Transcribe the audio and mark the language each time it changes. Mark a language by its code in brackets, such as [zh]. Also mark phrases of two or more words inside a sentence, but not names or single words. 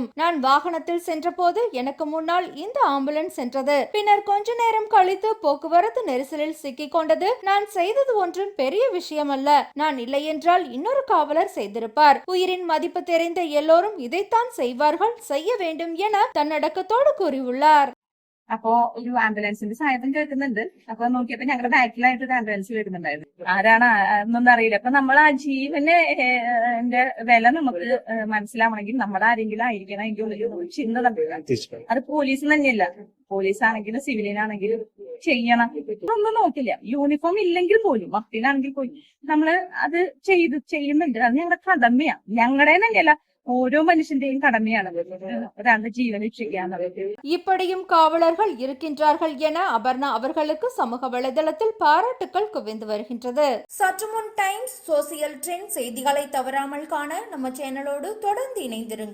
[ta] நான் வாகனத்தில் சென்ற போது எனக்கு முன்னால் இந்த ஆம்புலன்ஸ் சென்றது. பின்னர் கொஞ்ச நேரம் கழித்து போக்குவரத்து நெரிசலில் சிக்கிக் கொண்டது. நான் செய்தது ஒன்றும் பெரிய விஷயம் அல்ல. நான் இல்லை என்றால் இன்னொரு காவலர் செய்திருப்பார். உயிரின் மதிப்பு தெரிந்த எல்லோரும் இதைத்தான் செய்வார்கள், செய்ய வேண்டும் என தன்னடக்கத்தோடு கூறியுள்ளார். [ml] അപ്പോ ഒരു ആംബുലൻസിന്റെ സായത്തം കേൾക്കുന്നുണ്ട്. അപ്പൊ നോക്കിയപ്പോ ഞങ്ങളുടെ ബാക്കിലായിട്ട് ഒരു ആംബുലൻസ് വരുന്നുണ്ടായിരുന്നു. ആരാണ് എന്നൊന്നും അറിയില്ല. അപ്പൊ നമ്മൾ ആ ജീവന് വില നമുക്ക് മനസ്സിലാവണമെങ്കിൽ നമ്മുടെ ആരെങ്കിലും ആയിരിക്കണം. അതിന്റെ ഉള്ളിൽ ചിന്ത അത് പോലീസ് തന്നെയല്ല, പോലീസ് ആണെങ്കിലും സിവിലിയൻ ആണെങ്കിലും ചെയ്യണം. ഒന്നും നോക്കില്ല. യൂണിഫോം ഇല്ലെങ്കിൽ പോലും മക്കളിലാണെങ്കിൽ പോലും നമ്മള് അത് ചെയ്യുന്നുണ്ട്. അത് ഞങ്ങളുടെ കടമയാണ്. ഞങ്ങളുടെ തന്നെയല്ല, ഓരോ മനുഷ്യന്റെയും கடமைയാണ് ഒരാളുടെ ജീവൻ രക്ഷിക്കുക. [ta] இப்படியும் காவலர்கள் இருக்கின்றார்கள் என அபர்ணா அவர்களுக்கு சமூக வலைதளத்தில் பாராட்டுக்கள் குவிந்து வருகின்றது. சற்று முன் டைம்ஸ் சோசியல் ட்ரெண்ட் செய்திகளை தவறாமல் காண நம்ம சேனலோடு தொடர்ந்து இணைந்திருங்கள்.